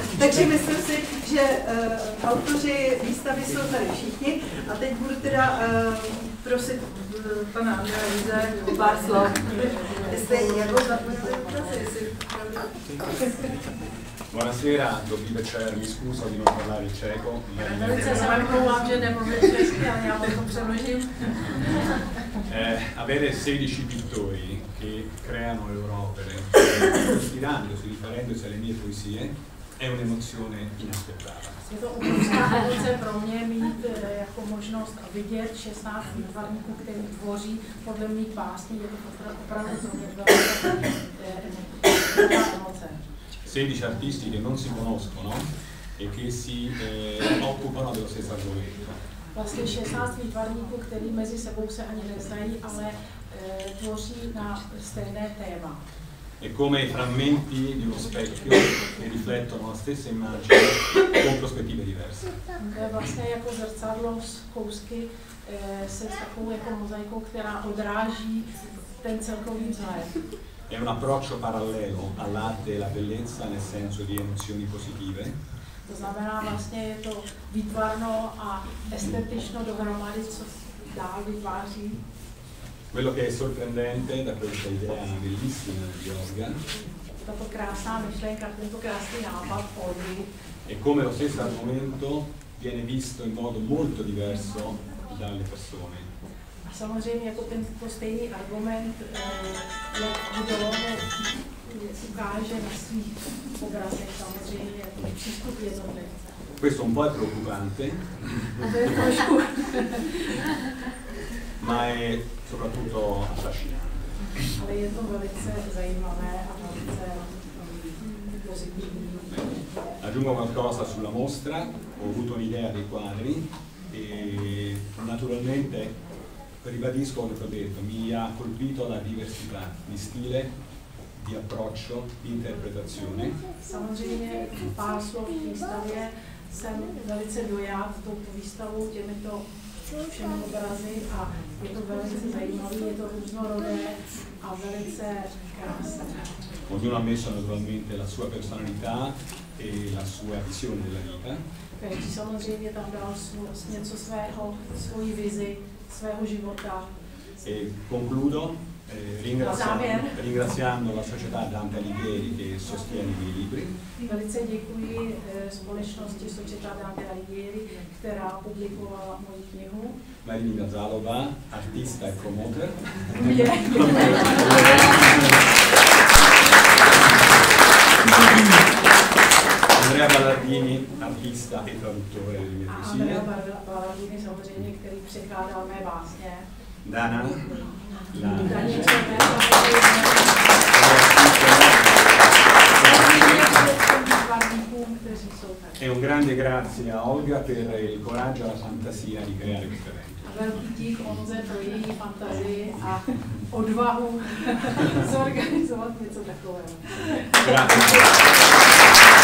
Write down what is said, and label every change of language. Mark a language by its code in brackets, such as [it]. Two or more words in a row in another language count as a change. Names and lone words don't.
[cs] Takže myslím si, že autoři výstavy jsou tady všichni a teď budu teda prosit pana Andrea Lize o pár slov. Jestli jako zapojili jestli Buonasera, dobrý večer, [it] mi scuso di non parlare ceco. [cs] Velice se vám omlouvám, že nemluvím česky, ale já vám to přeložím. [it] Avere 16 pittori che creano le loro opere, ispirandosi, riferendosi alle mie poesie, è un'emozione inaspettata. [cs] Je to obrovská emoce pro mě mít jako možnost vidět 16 výtvarníků, kteří tvoří podle mých básní. Je to opravdu pro mě velká emoce. [it] 16 artisti che non si conoscono e che si occupano dello stesso argomento. [cs] Vlastně 16 výtvarníků, kteří mezi sebou se ani neznají, ale tvoří na stejné téma. [it] È come i frammenti di uno specchio che riflettono la stessa immagine con prospettive diverse. [cs] To je vlastně jako zrcadlo z kousky se s takovou jako mozaikou, která odráží ten celkový vzhled. [it] È un approccio parallelo all'arte e alla bellezza nel senso di emozioni positive. [cs] To znamená vlastně je to výtvarno a estetično dohromady, co dál vytváří. [it] Quello che è sorprendente da questa idea bellissima di Oscar [cs] Tato krásná myšlenka, tento krásný nápad Olgy [it] è come lo stesso argomento viene visto in modo molto diverso dalle persone. [cs] A samozřejmě jako tento stejný argument, jak Budolovo ukáže na svých obrazech, samozřejmě přístup jednotlivce. [it] Questo un po' è preoccupante, ma è soprattutto affascinante. [cs] Ale je to velice zajímavé a velice pozitivní. [it] Aggiungo qualcosa sulla mostra, ho avuto un'idea dei quadri e naturalmente ribadisco quello che ho detto, mi ha colpito la diversità di stile, di approccio, di interpretazione. [cs] Samozřejmě pár slov k výstavě. Jsem velice dojat touto výstavou, těmito všemi obrazy a je to velice zajímavé, je to různorodé a velice krásné. [it] Ognuno ha messo naturalmente la sua personalità e la sua visione della vita. [cs] Každý samozřejmě tam dal něco svého, svoji vizi, svého života. [it] E concludo ringraziando la società Dante Alighieri che sostiene i miei libri. [cs] Velice děkuji společnosti Società Dante Alighieri, která publikovala moji knihu. [it] Marina Zalova, artista e promoter. Andrea Ballardini, artista e traduttore delle mie poesie. [cs] Andrea Ballardini samozřejmě, který překládal mé básně. Dana, [it] e un grande grazie a Olga per il coraggio e la fantasia di creare questo evento. [cs] Velký dík Olze pro její fantazii a odvahu zorganizovat něco takového. [it] Grazie.